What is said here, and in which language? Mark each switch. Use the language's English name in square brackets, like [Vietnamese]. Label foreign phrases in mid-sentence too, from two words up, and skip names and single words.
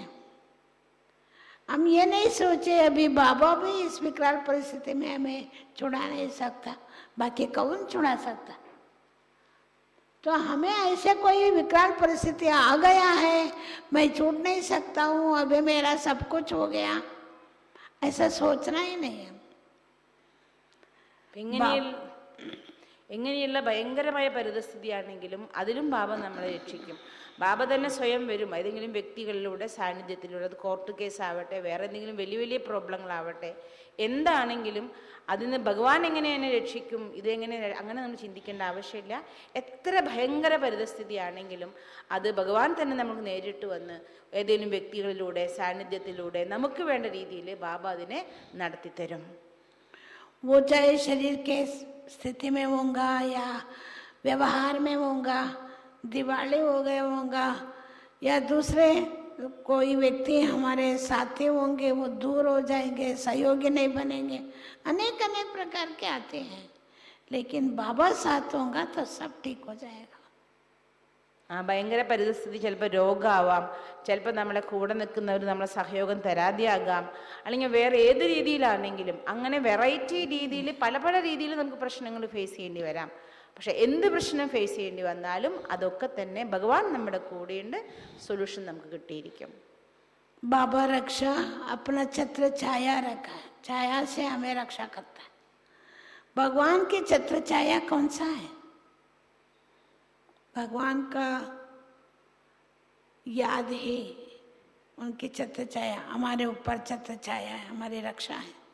[Hindi] हम ये नहीं सोचे अभी बाबा भी इस विकराल परिस्थिति में हमें छुड़ा नहीं सकता, बाकी कौन छुड़ा सकता? तो हमें ऐसे कोई विकराल परिस्थिति आ गया है, मैं छूट नहीं सकता हूँ, अभी मेरा सब कुछ हो गया, ऐसा सोचना ही नहीं है। [Malayalam] എങ്ങനെയുള്ള ഭയങ്കരമായ പരിതസ്ഥിതിയാണെങ്കിലും അതിലും ബാബ നമ്മളെ രക്ഷിക്കും. ബാബ തന്നെ സ്വയം വരും ഏതെങ്കിലും വ്യക്തികളിലൂടെ, സാന്നിധ്യത്തിലൂടെ. അത് [English] court case [Malayalam] ആവട്ടെ, വേറെ എന്തെങ്കിലും വലിയ വലിയ പ്രോബ്ലങ്ങളാവട്ടെ, എന്താണെങ്കിലും അതിന് ഭഗവാൻ എങ്ങനെ എന്നെ രക്ഷിക്കും, ഇതെങ്ങനെ, അങ്ങനെ നമ്മൾ ചിന്തിക്കേണ്ട ആവശ്യമില്ല. എത്ര ഭയങ്കര പരിതസ്ഥിതിയാണെങ്കിലും അത് ഭഗവാൻ തന്നെ നമുക്ക് നേരിട്ട് വന്ന് ഏതെങ്കിലും വ്യക്തികളിലൂടെ, സാന്നിധ്യത്തിലൂടെ നമുക്ക് വേണ്ട രീതിയിൽ ബാബ അതിനെ നടത്തിത്തരും. [Hindi] वो चाहे शरीर के स्थिति में होगा या व्यवहार में होगा, दिवाली हो गए होगा या दूसरे कोई व्यक्ति हमारे साथी होंगे, वो दूर हो जाएंगे, सहयोगी नहीं बनेंगे, अनेक अनेक प्रकार के आते हैं, लेकिन बाबा साथ होगा तो सब ठीक हो जाएगा. [Malayalam] ഭയങ്കര പരിതസ്ഥിതി, ചിലപ്പോൾ രോഗമാവാം, ചിലപ്പോൾ നമ്മളെ കൂടെ നിൽക്കുന്നവർ നമ്മളെ സഹയോഗം തരാതെയാകാം, അല്ലെങ്കിൽ വേറെ ഏത് രീതിയിലാണെങ്കിലും അങ്ങനെ വെറൈറ്റി രീതിയിൽ പല പല രീതിയിൽ നമുക്ക് പ്രശ്നങ്ങൾ ഫേസ് ചെയ്യേണ്ടി വരാം. പക്ഷെ എന്ത് പ്രശ്നം ഫേസ് ചെയ്യേണ്ടി വന്നാലും അതൊക്കെ തന്നെ ഭഗവാൻ നമ്മുടെ കൂടെയുണ്ട്, സൊല്യൂഷൻ നമുക്ക് കിട്ടിയിരിക്കും. [Hindi] बाबा रक्षा अपना छत्र छाया रखा है, छाया से हमें रक्षा करता है. भगवान की छत्र छाया कौन सा है? भगवान का याद ही उनकी छत्र छाया, हमारे ऊपर छत्र छाया है, हमारी रक्षा है.